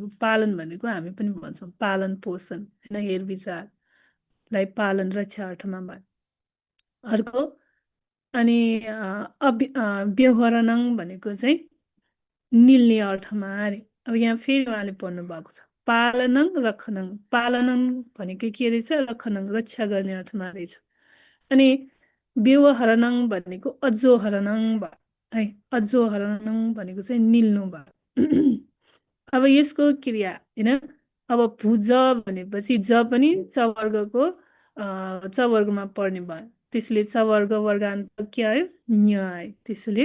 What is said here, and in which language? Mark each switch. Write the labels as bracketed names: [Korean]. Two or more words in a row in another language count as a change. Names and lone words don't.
[Nepali] पालन भनेको हामी पनि भन्छौँ पालन पोषण हैन हेरविचारलाई पालन रक्षा अर्थमा भयो अर्को अनि व्यवहरणं भनेको चाहिँ निल्ने अर्थमा अरे अब यहाँ फेरि उहाँले पढ्नु भएको छ [Sanskrit] पालनं रक्षणं पालनं [Nepali] भनेको के रहेछ रक्षणं रक्षा गर्ने अर्थमा रहेछ अनि व्यवहरणं भनेको अजोहरणं भयो है अजोहरणं भनेको चाहिँ निल्नु भयो अब यसको क्रिया हैन अब भुज भनेपछि ज पनि चवर्गको चवर्गमा पर्ने भयो त्यसले चवर्ग वर्गान्त के आयो न्य आयो त्यसले